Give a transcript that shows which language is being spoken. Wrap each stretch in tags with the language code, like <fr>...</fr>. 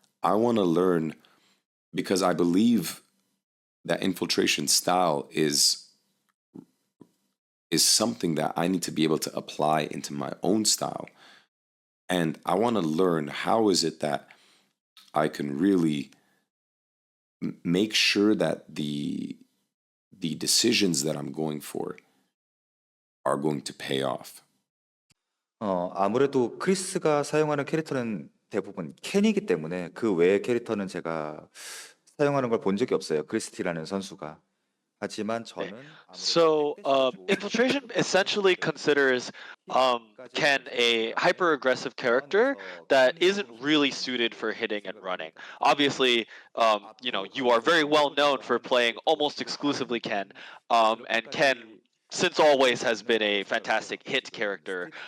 <en>I want to learn, because I believe that infiltration style is something that I need to be able to apply into my own style. And I want to learn, how is it that I can really make sure that the decisions that I'm going for are going to pay off.</en> <ko>아무래도 크리스가 사용하는 캐릭터는 대부분 캔이기 때문에 그 외의 캐릭터는 제가 사용하는 걸 본 적이 없어요. 크리스티라는 선수가. 하지만 저는</ko> <en>So infiltration essentially considers Ken a hyper aggressive character that isn't really suited for hitting and running. Obviously, you are very well known for playing almost exclusively Ken, and Ken since always has been a fantastic hit character.</en>